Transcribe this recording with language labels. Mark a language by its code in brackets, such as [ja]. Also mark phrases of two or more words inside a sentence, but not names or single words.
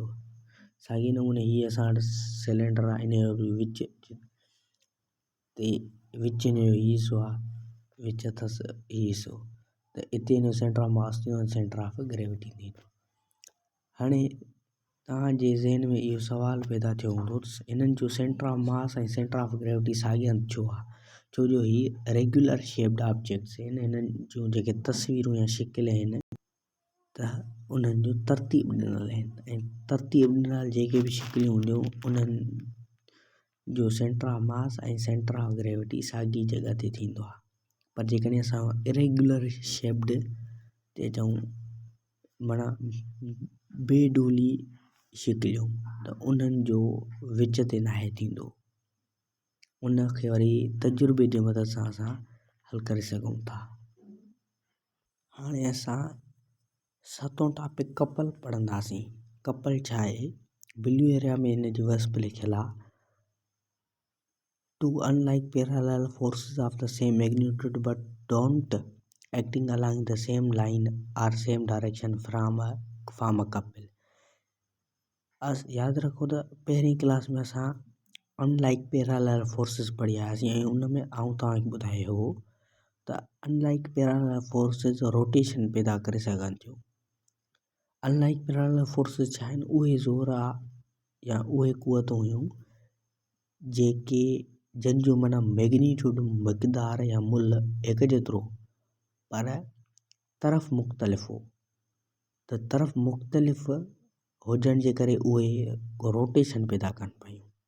[sd] साॻे नमूने हीअ असां वटि सिलेंडर आहे, इन जो बि विच ते विच हिन जो हिसो आहे, विच अथसि ही हिसो, त इते हिन जो [en] centre of mass [sd] थींदो ऐं [en] centre of gravity [sd] थींदो। हाणे तव्हांजे ज़हन में इहो सुवाल पैदा थियो हूंदो त हिननि जो [en] centre of mass [sd] ऐं [en] centre of gravity [sd] साॻिया छो आहे, छो जो ही [en] regular shaped objects [sd] आहिनि, हिननि जूं जेके तस्वीरूं या शिकिल आहिनि त उन्हनि जो तरतीब ॾिनल आहिनि, ऐं तरतीब ॾिनल जेके बि शिकिलियूं हूंदियूं उन्हनि जो [en] centre of mass [sd] ऐं [en] centre of gravity [sd] साॻी जॻह ते थींदो आहे। पर जेकॾहिं असां [en] irregular shaped [sd] ते चऊं, माना बेडोली शिकिलियूं, त उन्हनि जो विच ते नाहे थींदो, उनखे वरी तजुर्बे जे मदद सां असां हल करे सघूं था। हाणे असां सतों [en] topic couple [sd] पढ़ंदासीं। कपल छा आहे? [en] blue area [sd] में हिन जी वस्प लिखियल आहे, [en] two unlike parallel forces of the same magnitude but don't acting along the same line or same direction from a couple। [sd] यादि रखो त पहिरीं क्लास में असां [en] unlike parallel forces [sd] पढ़ी आयासीं ऐं उन में आउं तव्हांखे ॿुधायो हो त [en] unlike parallel forces [sd] रोटेशन पैदा करे सघनि थियूं। [en] unlike parallel forces [sd] छा आहिनि? उहे ज़ोर आहे या उहे क़ुवतूं हुयूं जेके जंहिंजो माना मैग्नीट्यूड मक़दार या मुल हिकु जेतिरो पर तरफ़ मुख़्तलिफ़ हो, त तरफ़ मुख़्तलिफ़ हुजण जे करे उहे रोटेशन पैदा कनि पियूं।